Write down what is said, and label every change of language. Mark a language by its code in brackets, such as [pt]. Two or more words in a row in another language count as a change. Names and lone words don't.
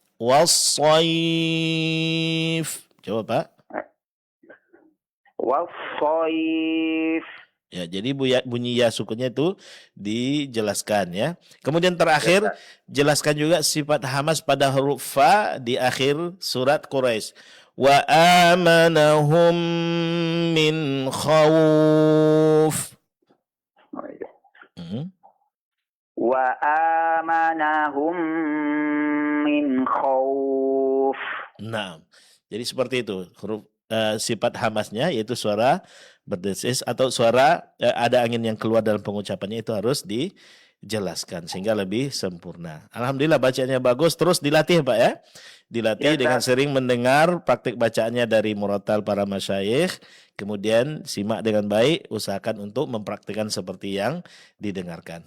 [id] Wassaif. Coba Pak. Wassaif. Ya, jadi bunyi ya sukunnya itu dijelaskan ya. Kemudian terakhir jelaskan juga sifat hamas pada huruf fa di akhir surat Quraisy. [ar] وآمنهم من خوف. وآمنهم من خوف. [id] Nah, jadi seperti itu huruf sifat hamasnya yaitu suara berdesis atau suara ada angin yang keluar dalam pengucapannya itu harus dijelaskan sehingga lebih sempurna. Alhamdulillah bacaannya bagus, terus dilatih Pak ya. Dilatih dengan sering mendengar praktik bacaannya dari murattal para masyayikh, kemudian simak dengan baik, usahakan untuk mempraktikkan seperti yang didengarkan.